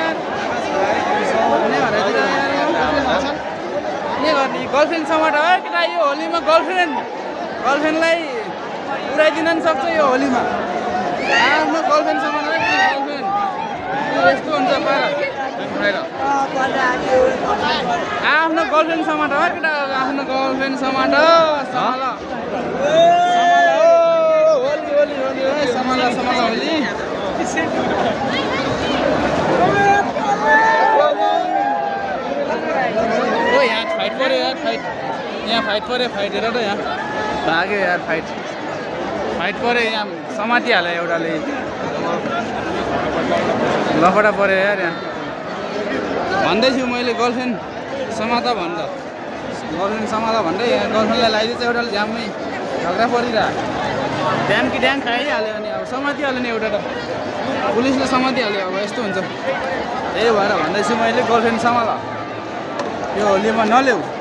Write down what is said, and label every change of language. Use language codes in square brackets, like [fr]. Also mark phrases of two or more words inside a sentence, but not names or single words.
[ne] के गर्ने गर्लफ्रेन्ड समाट हो केटा यो होलीमा गर्लफ्रेन्डलाई पुऱ्याइदिन नि सक्छ यो होलीमा आफ्नो गर्लफ्रेन्ड समाट गर्लफ्रेन्ड यस्तो हुन्छ आफ्नो गर्लफ्रेन्ड समाट हो केटा आफ्नो गर्लफ्रेन्ड समाट समाला होली ओ यहाँ फाइट पऱ्यो यार फाइट पऱ्यो फाइट हेर त यहाँ भाग्यो यार फाइट पऱ्यो यहाँ समातिहाल्यो एउटाले लफडा पऱ्यो यार यहाँ भन्दैछु मैले गर्लफ्रेन्ड समाता भन्दा भन्दै यहाँ गर्लफ्रेन्डलाई लगाइदिन्छ एउटाले झ्याममै झगडा परिरहेको ड्याम कि ड्याङ खाइहाल्यो अनि अब समातिहाल्यो नि एउटा त पुलिसले समातिहाल्यो अब यस्तो हुन्छ त्यही भएर भन्दैछु मैले गर्लफ्रेन्ड समाला यो होलीमा नल्याउ